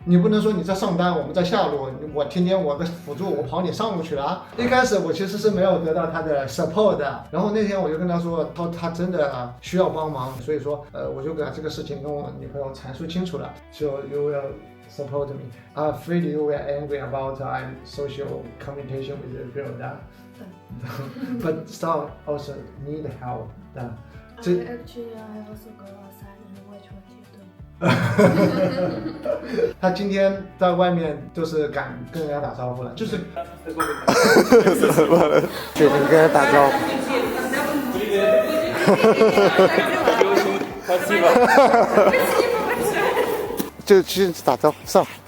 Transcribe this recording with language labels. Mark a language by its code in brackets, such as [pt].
[zh] 你不能说你在上班，我们在下路，我天天我的辅助，我跑你上路去了啊。一开始我其实是没有得到他的 support 的，然后那天我就跟他说，他真的需要帮忙，所以说我就把这个事情跟我女朋友阐述清楚了，说 [en] you will support me. I'm afraid you were angry about I'm social communication with the girl that, but some also need help. Actually, I also go outside and watch what you do. [zh] 他今天在外面就是敢跟人家打招呼了，就是对，你跟人家打招呼。就去打招呼上。